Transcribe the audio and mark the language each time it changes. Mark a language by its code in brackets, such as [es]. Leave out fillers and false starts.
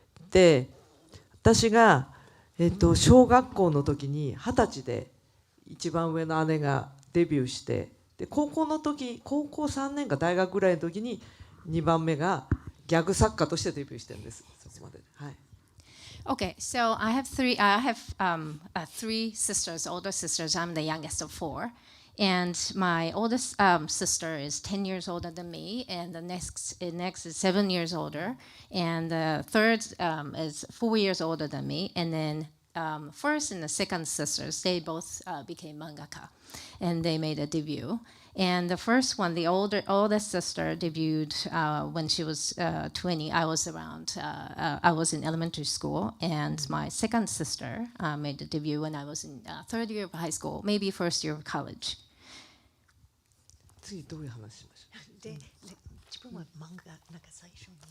[ja] で私が、小学校の時に20歳で一番上の姉がデビューして、で高校3年か大学ぐらいの時に2番目がギャグ作家としてデビューしてるんです。そこまで。はい。 [en] Okay, so I have 3 sisters, older sisters. I'm the youngest of 4. And my oldest sister is 10 years older than me, and the next is 7 years older, and the third is 4 years older than me, and then first and the second sisters, they both became mangaka, and they made a debut. And the first one, the oldest sister, debuted when she was 20. I was in elementary school, and my second sister made a debut when I was in third year of high school, maybe first year of college. [ja] 次どういう話しましょう。で、自分は漫画なんか最初に。